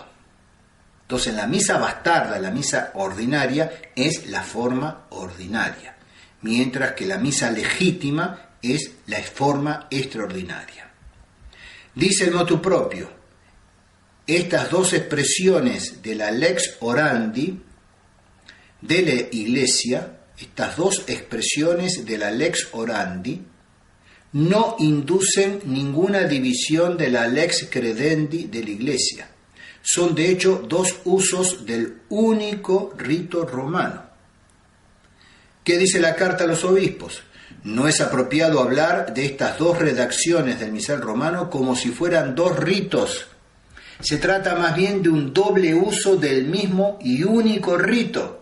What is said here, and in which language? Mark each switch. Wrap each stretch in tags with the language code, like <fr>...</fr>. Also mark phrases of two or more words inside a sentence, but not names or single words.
<es>Entonces la misa bastarda, la misa ordinaria, es la forma ordinaria, mientras que la misa legítima es la forma extraordinaria. Dice el</es> <la>motu propio:</la> <es>estas dos expresiones de la</es> <la>lex orandi</la> <es>de la Iglesia, estas dos expresiones de la</es> <la>lex orandi,</la> <es>no inducen ninguna división de la</es> <la>lex credendi</la> <es>de la Iglesia. Son de hecho dos usos del único rito romano. ¿Qué dice la carta a los obispos? No es apropiado hablar de estas dos redacciones del misal romano como si fueran dos ritos. Se trata más bien de un doble uso del mismo y único rito.</es>